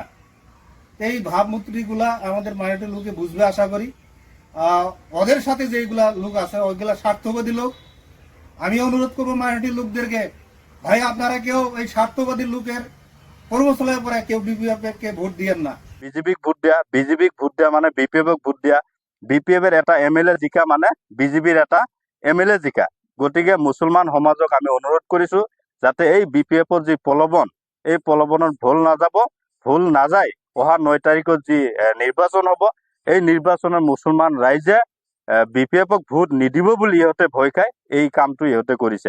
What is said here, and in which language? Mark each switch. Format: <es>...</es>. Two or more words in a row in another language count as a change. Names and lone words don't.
<bn>এই ভাবমূর্তিগুলা আমাদের মাইনরিটি লোকে বুঝবে আশা করি। ওদের সাথে যেগুলা লোক আছে ওইগুলা স্বার্থবাদী লোক। আমি অনুরোধ করবো মাইনরিটি লোকদেরকে, ভাই আপনারা কেউ এই স্বার্থবাদী লোকের কর্মশালায় পরে কেউ বিপিএফ কে ভোট দিয়েন না। বিজেপি ভোট দিয়া মানে বিপিএফ ভোট দিয়া, বিপিএফ এর এটা এমএলএ জিকা মানে বিজেপির এটা এমএলএ জিকা।</bn> <as>গতিকে মুছলমান সমাজক আমি অনুৰোধ কৰিছো যাতে এই বিপিএফৰ যি প্ৰলোভন, এই প্ৰলোভনত ভুল নাযায়। অহা 9 তাৰিখত যি নিৰ্বাচন হ'ব, এই নিৰ্বাচনত মুছলমান ৰাইজে বিপিএফক ভোট নিদিব বুলি ইহঁতে ভয় খাই এই কামটো ইহঁতে কৰিছে।</as>